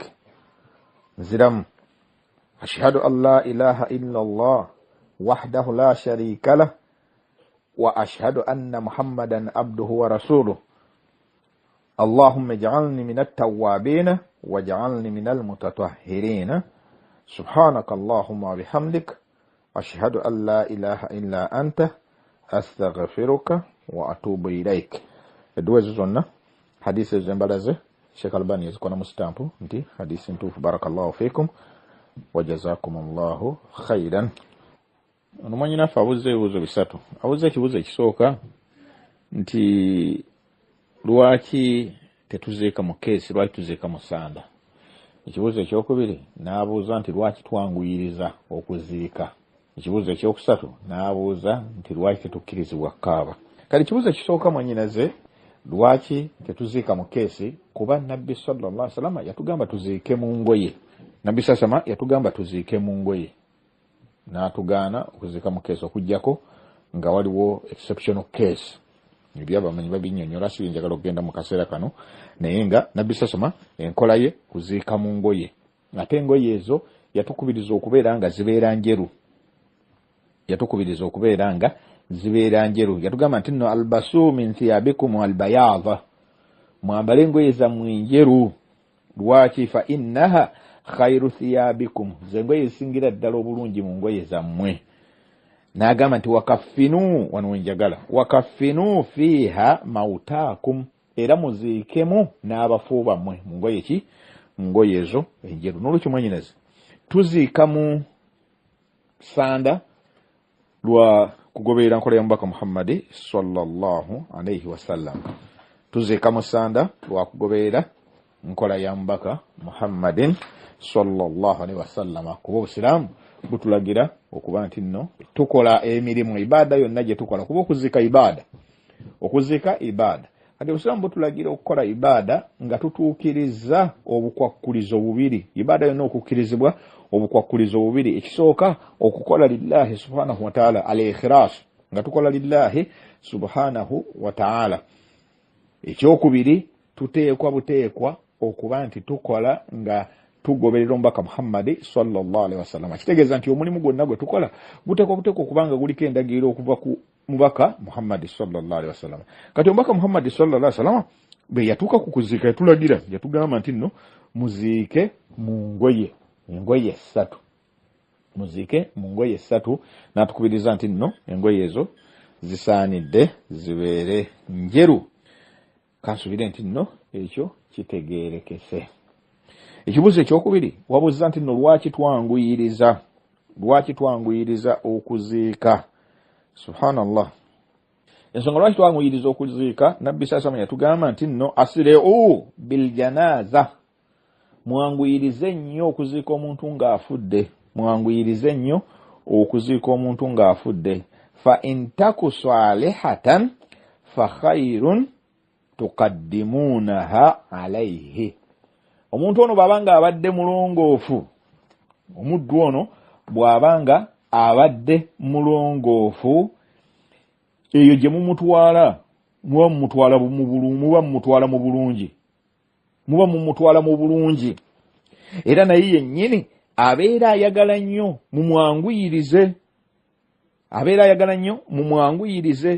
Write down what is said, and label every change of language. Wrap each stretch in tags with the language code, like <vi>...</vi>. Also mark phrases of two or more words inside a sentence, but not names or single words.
<ar>نزيرامو أشهد أن لا إله إلا الله وحده لا شريك له وأشهد أن محمدا عبده ورسوله اللهم اجعلني من التوابين واجعلني من المتطهرين سبحانك اللهم وبحمدك أشهد أن لا إله إلا أنت أستغفرك وأتوب إليك.</ar> <lg>Edduwa zonna hadisi ezembalaze Sheikh Albani yazikona mu stampu nti hadisi ntuufu.</lg> <ar>بارك الله فيكم وجزاكم الله خيرا.</ar> <lg>Onumanyi nafe abuze ebibuuzo bisatu. Abuze ekibuuzo ekisooka nti lwaki tetuziika mu keesi, lwaki tuziika mu ssanda. Ekibuuzo ekyokubiri n'abuuza nti lwaki twanguyiriza okuziika. Ekibuuzo ekyokusatu n'abuuza nti lwaki tetukkirizibwa kaaba. Kale ekibuuzo ekisooka mwennyinaze lwaki tetuziika mu keesi, kuba nabbi</lg> <ar>صلى الله عليه وسلم</ar> <lg>yatugamba tuziike mu ngoye. Nabbi sasama yatugamba tuziike mu ngoye n'atugaana okuziika mu keesi okujjako nga waliwo</lg> <en>exceptional case.</en> <lg>Ebyo abamanyi babinnyonnyola si njagala okugenda mu kaseera kano naye nga nabbi sasama enkola ye kuziika mu ngoye. Ate engoye ezo yatukubiriza okubeera nga zibeera njeru. Yatukubiriza okubeera nga zibeera njeru. Yatugamba nti</lg> <ar>البسوا من ثيابكم البياض,</ar> <lg>mwambale engoye zammwe njeru. Lwaki?</lg> <ar>فإنها خير ثيابكم,</ar> <lg>zengoye ezisingira ddala obulungi mu ngoye zammwe. N'agamba nti wakaffinu, wano wenjagala,</lg> <ar>وكفنوا فيها موتاكم,</ar> <lg>era muziikemu n'abafu bammwe mu ngoye ki? Mu ngoye ezo enjeru. N'olwekyo mwennyinaze tuziika mu ssanda lwa kugoberera nkola ya mubaka Muhammadi</lg> <ar>صلى الله عليه وسلم.</ar> <lg>Tuziika mu ssanda lwa kugoberera nkola ya mubaka Muhammadin</lg> <ar>صلى الله عليه وسلم.</ar> <lg>Kuba obusiraamu butulagira okuba nti nno tukola emirimu ibada yonna gye tukola, kuba okuziika ibada. Okuziika ibada. Kati obusiraamu butulagira okukola ibada nga tutuukiriza obukwakkulizo bubiri. Ibada yonna okukkirizibwa obukwakkulizo bubiri. Ekisooka okukola</lg> <ar>لله سبحانه وتعالى الإخلاص,</ar> <lg>nga tukola</lg> <ar>لله سبحانه وتعالى.</ar> <lg>Ekyokubiri tuteekwa buteekwa okuba nti tukola nga tugoberera omubaka Muhammadi</lg> <ar>صلى الله عليه وسلم.</ar> <lg>Kitegeeza nti omulimu gwonna gwe tukola guteekwa buteekwa okubanga guliko endagiriro okuva ku mubaka Muhammadi</lg> <ar>صلى الله عليه وسلم.</ar> <lg>Kati omubaka Muhammadi</lg> <ar>صلى الله عليه وسلم</ar> <lg>bwe yatuuka ku kuziika yatulagira, yatugamba nti nno muziike mu ngoye, engoye ssatu. Muziike mu ngoye ssatu, n'atukubiriza nti nno engoye ezo zisaanidde zibeere njeru. Kansubire nti nno ekyo kitegeerekese. Ekibuuzo ekyokubiri wabuuza nti nno lwaki twanguyiriza, lwaki twanguyiriza okuziika. Subhanallah. Ensonga lwaki twanguyiriza okuziika, nabbi sasama yatugamba nti nno</lg> <ar>أسرعوا بالجنازة,</ar> <lg>mwanguyirize nnyo okuziika omuntu ng'afudde. mwanguyirize nnyo okuziika omuntu ng'afudde.</lg> <ar>فإن تك صالحة فخير تقدمونها إليه.</ar> <lg>Omuntu ono bw'abanga abadde mulongoofu, omuddu ono bw'abanga abadde mulongoofu, eyo gye mumutwala muba mumutwala mu bulungi, era naye yennyini abeera ayagala nnyo mumwanguyirize.</lg>